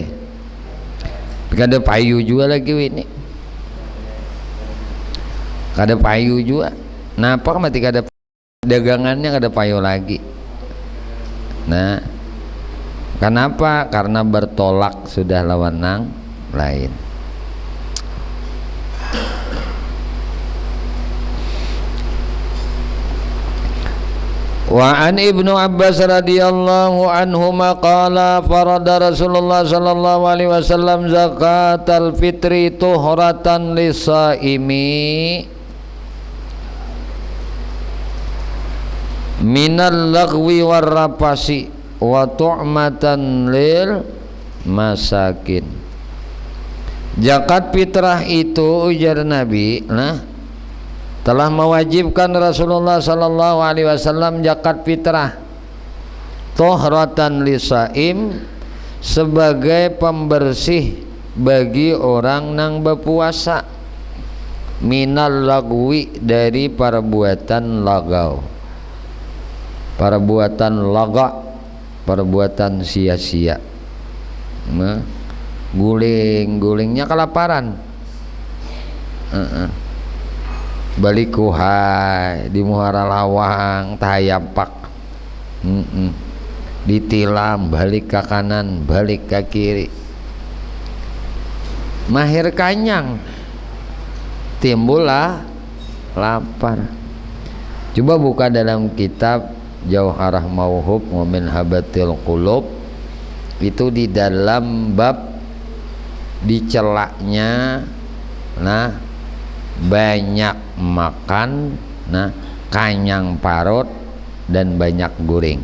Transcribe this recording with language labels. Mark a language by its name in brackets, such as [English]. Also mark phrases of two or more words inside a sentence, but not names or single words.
[Banjar] Kada payu juga lagi ini. Kada payu juga. Napa mati kada dagangannya kada payu lagi. Nah, kenapa? Karena bertolak sudah lawan nang lain. [Arabic] وعن ابن عباس رضي الله عنهما قال فرض رسول الله صلى الله عليه وسلم زكاة الفطر طهرة للصائم من اللغو والرفث وطعمة للمساكين. [Banjar] Zakat fitrah itu ujar Nabi, telah mewajibkan Rasulullah [Arabic] صلى الله عليه وسلم [Banjar] zakat fitrah [Arabic] طهرة للصائم [Banjar] sebagai pembersih bagi orang nang berpuasa, [Arabic] من اللغو [Banjar] dari perbuatan lagau, perbuatan laga, perbuatan sia-sia, guling-gulingnya kelaparan, balik kuhai di muara lawang tayapak, ditilam balik ke kanan balik ke kiri, mahir kanyang timbullah lapar. Coba buka dalam kitab Jauharah Mauhub wa min Habatil Qulub, itu di dalam bab dicelaknya banyak makan, kanyang parut dan banyak guring.